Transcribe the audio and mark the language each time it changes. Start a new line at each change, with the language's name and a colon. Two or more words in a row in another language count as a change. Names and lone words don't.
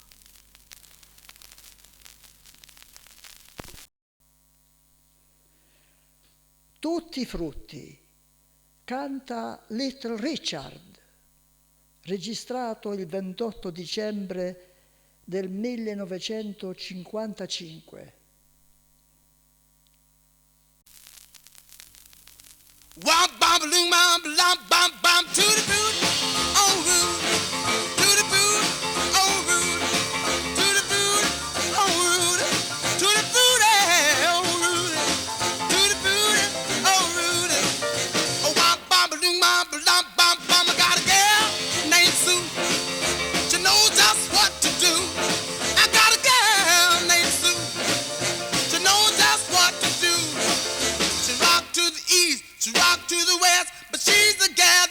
Italian: Tutti i frutti, canta Little Richard, registrato il 28 dicembre del 1955.
English: Wop bam loom bam bam bam bam to the boot, oh rude, to the boot, oh rude, to the boot, oh rude, to the boot, oh rude, to the boot, oh rude, oh wop bam loom bam bam bam bam. I got a girl named Sue, she knows just what to do. I got a girl named Sue, she knows just what to do. She rock to the east, she rock to the west, but she's the gal